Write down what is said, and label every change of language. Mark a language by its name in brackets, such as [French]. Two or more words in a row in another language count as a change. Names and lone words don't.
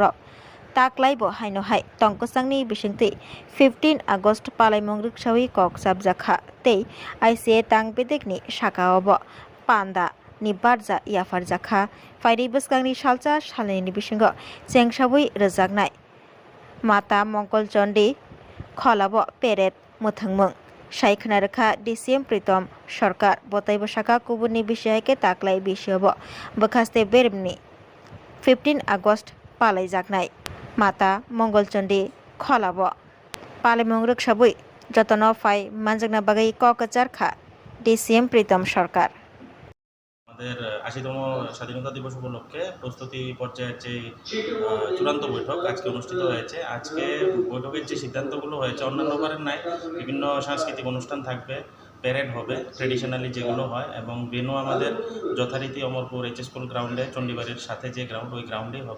[Kok Borok] ताकलाइबो हाइनोहाय तंकसांनि बिसिंथै 15 আগस्ट पालाइमुं रिक्सावै ककचाप जाखा तै आइसिए तां बेदेगनि साकाअब पान्दा नि बारजा याफार जाखा फाइरै बसगांनि सालचा सालनि बिसिंग चेंसावै रोजागनाय माता मंगल चंडी खलाब पेरेड मुथंमं साइखनारखा डिसिएम प्रीतम सरकार बतैबो साका कुबुरनि बिषयके ताकलाय बिषयब बखास्ते बेरमनि 15 আগस्ट पालाय जागनाय माता मंगल चंडी खलाब पालायमुं रक्षाबै जतन फाइ मानजगना बागै ककचारखा डिसिएम प्रीतम सरकार [Bangla] আমাদের ৮০তম স্বাধীনতা দিবস উপলক্ষে প্রস্তুতি পর্যায়ের যে চূড়ান্ত বৈঠক আজকে অনুষ্ঠিত হয়েছে। আজকে বৈঠকের যে সিদ্ধান্তগুলো হয়েছে অন্যান্যবারের নাই বিভিন্ন সাংস্কৃতিক অনুষ্ঠান থাকবে, প্যারেড হবে ট্রেডিশনালি যেগুলো হয়, এবং ভেন্যু আমাদের যথারীতি অমরপুর এইচ স্কুল গ্রাউন্ডে চণ্ডীবাড়ির সাথে যে গ্রাউন্ড ওই গ্রাউন্ডেই হবে।